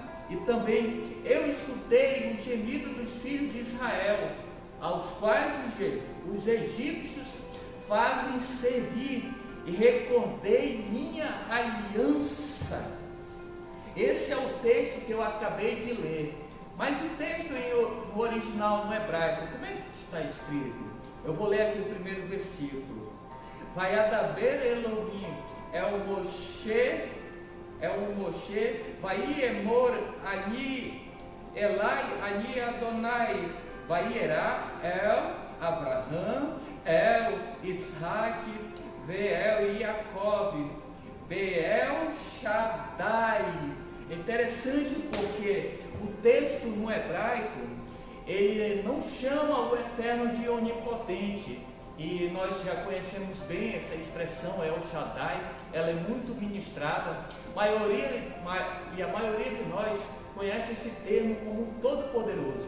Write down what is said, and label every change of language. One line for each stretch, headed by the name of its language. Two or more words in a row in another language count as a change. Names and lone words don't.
Portuguese: E também eu escutei o gemido dos filhos de Israel, aos quais os egípcios fazem servir, e recordei minha aliança. Esse é o texto que eu acabei de ler. Mas o texto no original, no hebraico, como é que está escrito? Eu vou ler aqui o primeiro versículo.
Hebrew: וידבר אלהים אל משה, ויאמר אני אלי אני יהוה, וארא אל אברהם, אל יצחק, ואל יעקב, באל שדי.
Portuguese: Interessante porque o texto no hebraico, ele não chama o Eterno de onipotente. E nós já conhecemos bem essa expressão, El Shaddai, ela é muito ministrada. E a maioria de nós conhece esse termo como todo-poderoso.